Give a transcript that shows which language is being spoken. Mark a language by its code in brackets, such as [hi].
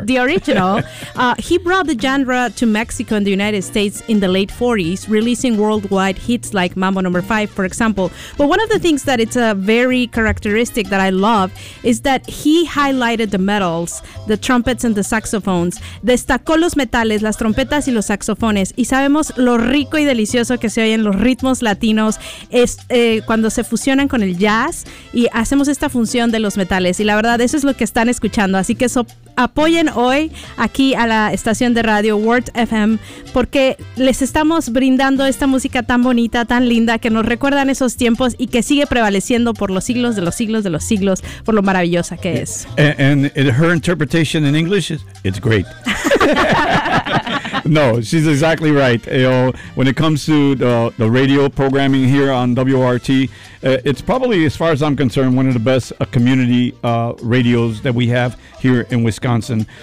[en] The original. he brought the genre to Mexico and the United States in the late 40s, releasing worldwide hits like Mambo No. 5, for example. But one of the things that it's a very characteristic that I love is that he highlighted the metals, the trumpets and the saxophones. [es] Destacó los metales, las trompetas y los saxofones. Y sabemos lo rico y delicioso que se oyen los ritmos latinos cuando se fusionan con el jazz y hacemos esta función de los metales. Y la verdad, eso es lo que están escuchando. Así que apoyen hoy aquí a la estación de radio World FM, porque les estamos brindando esta música tan bonita, tan linda, que nos recuerdan esos tiempos y que sigue prevaleciendo por los siglos de los siglos de los siglos, por lo maravillosa que es. [en] And her interpretation in English is, it's great. No, she's exactly right. You know, when it comes to the radio programming here on WRT, it's probably, as far as I'm concerned, one of the best community radios that we have here in Wisconsin.